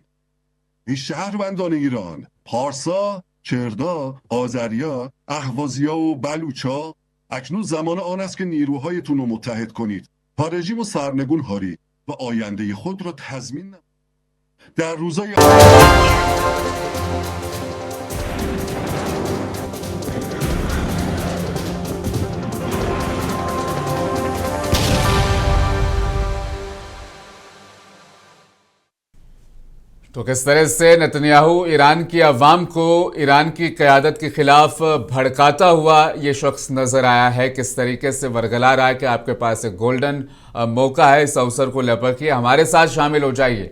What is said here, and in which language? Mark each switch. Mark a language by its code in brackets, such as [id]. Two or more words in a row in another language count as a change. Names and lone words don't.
[fa] ای شهروندان ایران، پارسا، کردا، آذریا، اهوازیا و بلوچا، اکنون زمان آن است که نیروهایتون رو متحد کنید تا رژیم و سرنگون هارید و آینده خود را تضمین نمایید. در روزهای [hi] तो किस तरह से नेतन्याहू ईरान की अवाम को ईरान की क़यादत के खिलाफ भड़काता हुआ ये शख्स नज़र आया है, किस तरीके से वर्गला रहा है कि आपके पास एक गोल्डन मौका है, इस अवसर को लपकिए, हमारे साथ शामिल हो जाइए।